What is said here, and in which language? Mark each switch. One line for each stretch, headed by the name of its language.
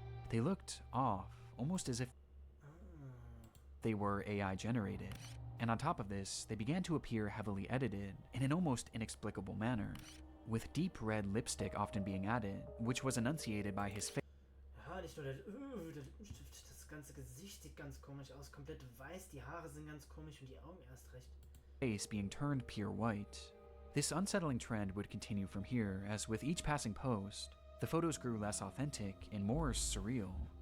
English: They looked off, almost as if they were AI generated. And on top of this, they began to appear heavily edited in an almost inexplicable manner, with deep red lipstick often being added, which was enunciated by his face.
German: Ja, nicht nur der Lippenstift, das ganze Gesicht sieht ganz komisch aus, komplett weiß, die Haare sind ganz komisch und die Augen erst recht.
English: Face being turned pure white. This unsettling trend would continue from here, as with each passing post, the photos grew less authentic and more surreal.